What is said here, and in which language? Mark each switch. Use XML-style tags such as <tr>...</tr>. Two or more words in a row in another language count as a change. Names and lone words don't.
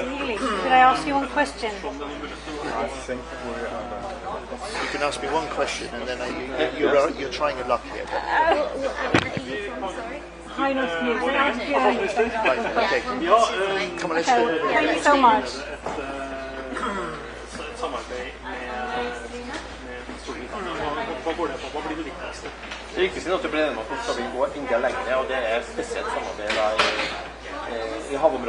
<en>Healey, could I ask you one question? I think You can ask me one question, and then you're trying your luck here. Hi, nice to meet you. Right, okay. Come on, let's Okay, go. thank you so much.</en> <no>Det viktigste er at det blir en måte som vi går enda lenger, og det er spesielt samarbeid i havområdet.</no>